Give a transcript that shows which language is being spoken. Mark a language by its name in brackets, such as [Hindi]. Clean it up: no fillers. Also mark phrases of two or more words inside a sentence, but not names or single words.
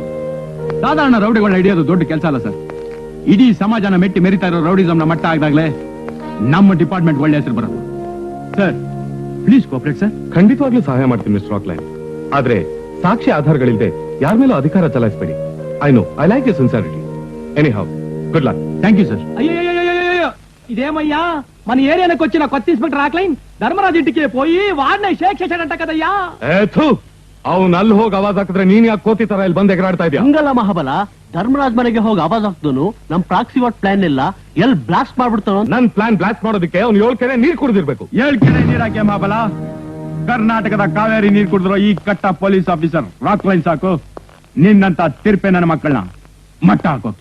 [Kannada] ಸಾಧಾರಣ ರೌಡಿಗಳನ್ನ ಹಿಡಿಯೋದು ದೊಡ್ಡ ಕೆಲಸ ಅಲ್ಲ ಸರ್. ಇಡೀ ಸಮಾಜನ ಮೆಟ್ಟಿ ಮೆರಿತಾ ಇರೋ ರೌಡಿಸಂನ ಮಟ್ಟ ಆಗದಾಗ್ಲೇ ನಮ್ಮ ಡಿಪಾರ್ಟ್ಮೆಂಟ್ ಒಳ್ಳೆ ಹೆಸರು ಬರೋದು. [English] Sir, please cooperate sir. [Kannada] ಖಂಡಿತವಾಗ್ಲೂ ಸಹಾಯ ಮಾಡ್ತೀನಿ ಮಿಸ್ಟರ್ ರಾಕ್ಲೈನ್. ಆದ್ರೆ ಸಾಕ್ಷಿ ಆಧಾರಗಳಿಲ್ಲದೆ ಯಾರ ಮೇಲೂ ಅಧಿಕಾರ ಚಲಾಯಿಸಬೇಡಿ. [English] I like you sincerity. Any how, good luck. Thank you sir. [Telugu] అయ్యో ఇదేమయ్యా మన ఏరియాకి వచ్చిన కొత్త ఇన్స్పెక్టర్ రాక్లైన్ ధర్మరాజ్ ఇంటికి పోయి వాడిని షేక్ చేశాడంట కదయ్యా. [Kannada] ಅವ್ನು ಅಲ್ಲಿ ಹೋಗಿ ಆವಾಜ್ ಹಾಕಿದ್ರೆ ನೀನ್ ಯಾಕೆ ಕೋತಿ ತರ ಇಲ್ಲಿ ಬಂದ್ ಎಗರಾಡ್ತಾ ಇದೆಯಾ? ಹಂಗಲ್ಲ ಮಹಾಬಲ, ಧರ್ಮರಾಜ್ ಮನೆಗೆ ಹೋಗಿ ಆವಾಜ್ ಹಾಕ್ದನು ನಮ್ ಪ್ರಾಕ್ಸಿ ವಾಟ್ ಪ್ಲಾನ್ ಎಲ್ಲ ಎಲ್ ಬ್ಲಾಸ್ಟ್ ಮಾಡ್ಬಿಡ್ತಾನೋ. ನನ್ ಪ್ಲಾನ್ ಬ್ಲಾಸ್ಟ್ ಮಾಡೋದಕ್ಕೆ ಅವ್ನು 7 ಕೆರೆ ನೀರ್ ಕುಡಿದಿರ್ಬೇಕು. 7 ಕೆರೆ ನೀರಾಕೆ ಮಹಾಬಲ? ಕರ್ನಾಟಕದ ಕಾವೇರಿ ನೀರ್ ಕುಡಿದ್ರು ಈ ಕಟ್ಟ ಪೊಲೀಸ್ ಆಫೀಸರ್ ರಾಕ್ಲೈನ್ ಸಾಕು ನಿನ್ನಂತ ತಿರ್ಪೆ ನನ್ನ ಮಕ್ಕಳನ್ನ ಮಟ್ಟ ಹಾಕೋಕೆ.